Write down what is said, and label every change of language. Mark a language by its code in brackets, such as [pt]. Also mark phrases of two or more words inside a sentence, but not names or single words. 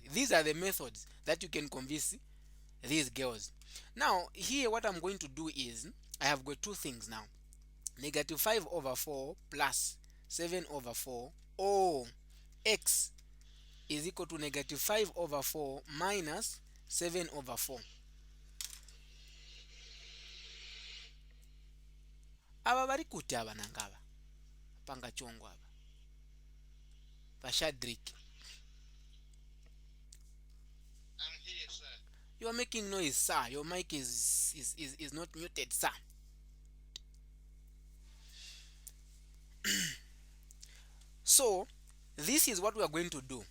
[en] These are the methods that you can convince these girls. Now, here what I'm going to do is, I have got two things now. Negative 5 over 4 plus 7 over 4 or x is equal to negative 5 over 4 minus 7 over 4. [bem] Aba bali kuti aba nangaba panga chongo aba bashadrik. [en] I'm here, sir. You are making noise, sir. Your mic is not muted, sir. So this is what we are going to do.